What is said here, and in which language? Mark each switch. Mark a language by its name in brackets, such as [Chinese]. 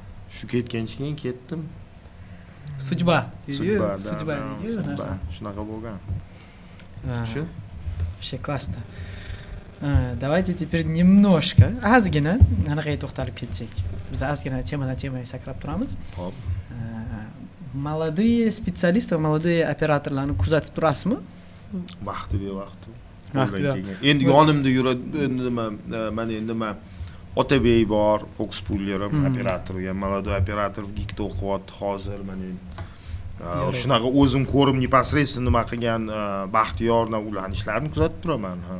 [Uzbek] Shu ketgandan keyin ketdim. [Russian] Судьба. [Uzbek] Судьба. Shunaqa bo'lgan. Shu. [Russian] Вообще классно. Давайте теперь немножко, [Uzbek] ozgina anaqaga to'xtalib ketsak. Biz ozgina temadan temaga sakrab turamiz. Hop. [Russian] Молодые специалисты, молодые операторlarni [Uzbek] kuzatib turasizmi? Vaqti bevaqti. Endi yonimda yuradi, mana endi men Otabek bor, Fox Pullerim operator, ham молодой operator Gigda o'qiyapti hozir, mana shunaqa o'zim ko'rib непосредственно nima qilgan Baxtiyorni ularning ishlarini kuzatib turaman.